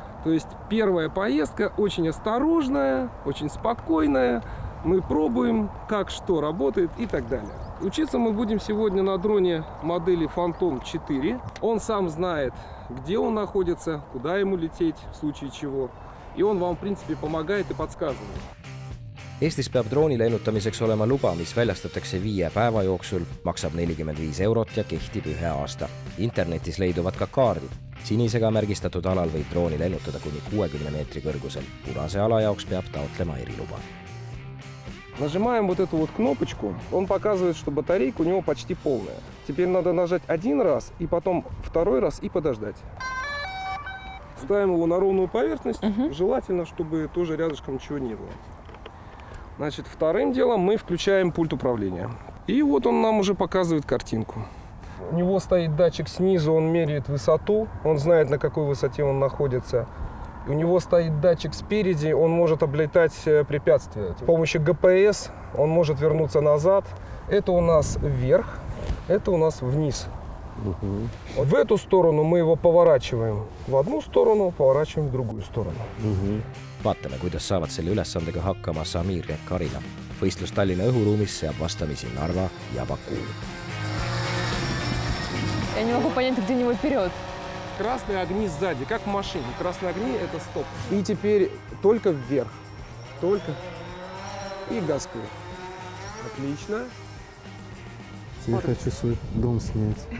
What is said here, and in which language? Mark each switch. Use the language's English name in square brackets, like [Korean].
[Russian] То есть первая поездка очень осторожная, очень спокойная. Мы пробуем, как что работает и так далее. Учиться мы будем сегодня на дроне модели Phantom 4. Он сам знает, где он находится, куда ему лететь в случае чего. И он вам, в принципе, помогает и подсказывает. [Estonian] Eestis peab drooni lennutamiseks olema luba, mis väljastatakse 5 päeva jooksul, maksab 45 € ja kehtib 1 aasta. Internetis leiduvad ka kaardid. Sinisega märgistatud alal võib drooni lennutada kuni 60 meetri kõrgusel. Punase ala jaoks peab taotlema eriluba. [Russian] Нажимаем вот эту вот кнопочку, он показывает, что батарейка у него почти полная. Теперь надо нажать 1 раз, и потом 2 раз и подождать. Ставим его на ровную поверхность, желательно, чтобы тоже рядышком ничего не было. Значит, вторым делом мы включаем пульт управления. И вот он нам уже показывает картинку. У него стоит датчик снизу, он меряет высоту, он знает, на какой высоте он находится. У него стоит датчик спереди, он может облетать препятствия. С помощью ГПС он может вернуться назад. Это у нас вверх, это у нас вниз. В эту сторону мы его поворачиваем в одну сторону, поворачиваем в другую сторону. [Estonian] Vaatame, kuidas saavad selle ülesandega hakkama Samir ja Karina. Võistlus Tallinna õhuruumis seab vastamisi Narva ja Baku. [Russian] Я не могу понять, где у него вперед. Красные огни сзади, как в машине. Красные огни – это стоп. И теперь только вверх. Только. И газку. Отлично. Я хочу свой дом снять.